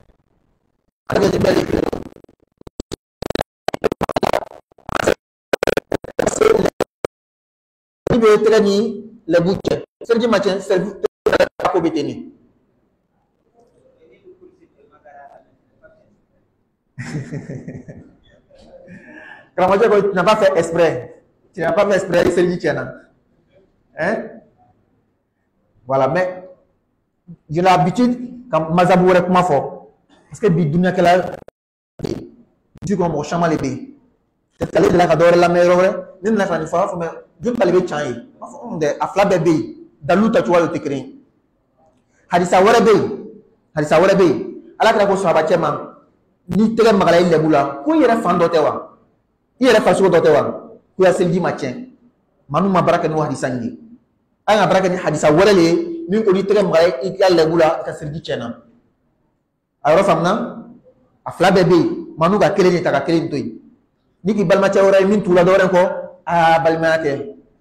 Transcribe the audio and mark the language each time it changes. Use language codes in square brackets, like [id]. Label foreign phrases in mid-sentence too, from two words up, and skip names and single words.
[bm] i bɛ tɛgɛ ni lɛbu cɛ seliji ma tiɲɛ seliji ko bɛ ten de karamɔgɔcɛ ko [fr] tu n'as pas fait exprès tu n'as pas fait exprès [bm] seliji tiɲɛna [fr] hein voilà mais j'ai l'habitude [bm] ka mazabu wɛrɛ kuma fɔ [fr] parce que [bm] bi dunuya du kɔnɔ mɔgɔ caman de bɛ yen peut-être ale delila ka dɔ wɛrɛ lamɛn yɔrɔ wɛrɛ ne nana ka nin fɔ a b'a fɔ mais joli t'ale bɛ can ye n b'a fɔ dɛ a fila bɛɛ bɛ yen dalilu tacogoya de tɛ kelen ye hadisa wɛrɛ bɛ yen ala kɛra ko sahabacɛ ma ni tɛgɛ magala i lɛbu la ko i yɛrɛ fan dɔ tɛ wa i yɛrɛ fasogo dɔ tɛ wa ko ya seliji ma tiɲɛ maa min ma baara kɛ n'o hadisa in ye an ka baara kɛ ni hadisa wɛrɛ de ye min ko ni tɛgɛ magala i ka lɛbu la i ka seliji tiɲɛna a yɔrɔ faamuna a fila bɛɛ bɛ yen maa n'u ka kelen de ta ka kelen to yen ni k'i balimacɛ wɛrɛ ye min t'u la dɔ wɛrɛ kɔ aa balimaya kɛ